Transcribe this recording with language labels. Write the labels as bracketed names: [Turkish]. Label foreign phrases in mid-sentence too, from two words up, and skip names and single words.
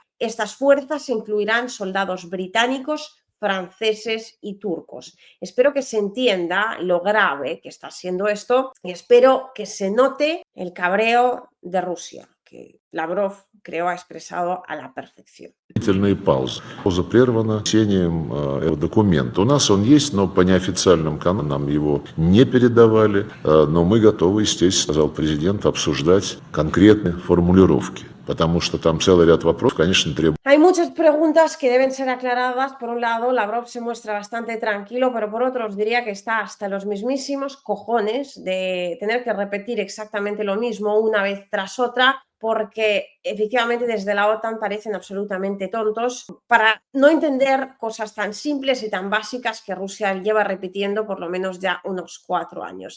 [Spanish] Estas fuerzas incluirán soldados británicos, franceses y turcos. Espero que se entienda lo grave que está siendo esto, y espero que se note el cabreo de Rusia, que Lavrov creo ha expresado a la perfección. [Russian] Пауза прервана чтением документа. У нас он есть, но по неофициальным каналам нам его не передавали. Но мы готовы, естественно, сказал президент, обсуждать конкретные формулировки. Потому что там целый ряд вопросов, конечно, требует. [Spanish] Hay muchas preguntas que deben ser aclaradas. Por un lado, Lavrov se muestra bastante tranquilo, pero por otro os diría que está hasta los mismísimos cojones de tener que repetir exactamente lo mismo una vez tras otra, porque efectivamente desde la OTAN parecen absolutamente tontos para no entender cosas tan simples y tan básicas que Rusia lleva repitiendo por lo menos ya unos 4 años.